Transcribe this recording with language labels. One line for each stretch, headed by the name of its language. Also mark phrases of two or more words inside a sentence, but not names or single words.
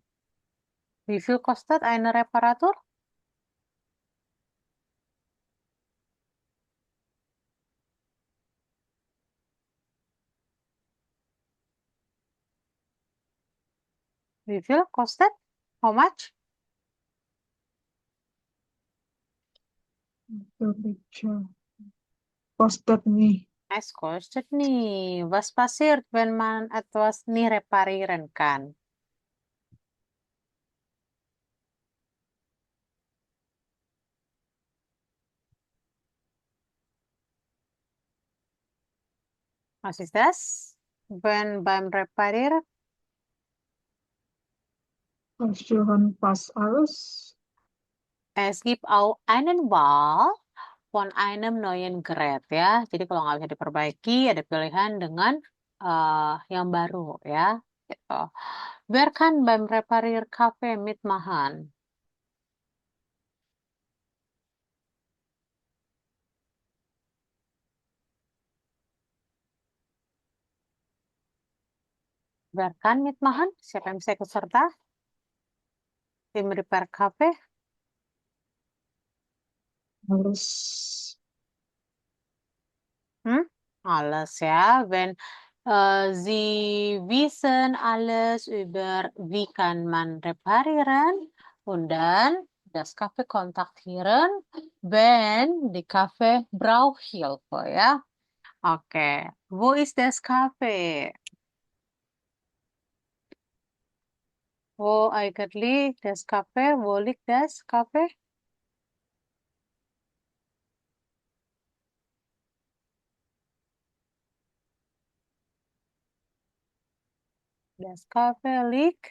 German: Wie viel kostet eine Reparatur? Wie viel kostet?
English: How much? Furniture.
German: Kostet nih. Es kostet nih. Was passiert, wenn man etwas nicht reparieren kann? Was ist das? Wenn beim Reparieren, Versichern fast alles. es gibt auch einen Wahl von einem neuen Gerät ya.
Indonesian: Jadi kalau nggak bisa diperbaiki, ada pilihan dengan yang baru ya. Gitu.
German: Wer kann beim Reparier Kaffee mitmachen? Wer kann mitmachen?
Indonesian: Siapa yang bisa ikut serta? Tim Repair Cafe? Harus
German: Alles ya. Wenn Sie wissen alles über wie kann man reparieren und dann das Café kontaktieren, wenn die Café braucht Hilfe ya. Oke, wo ist das Café? Wo eigentlich das Café? Wo liegt das Café? Das Café liegt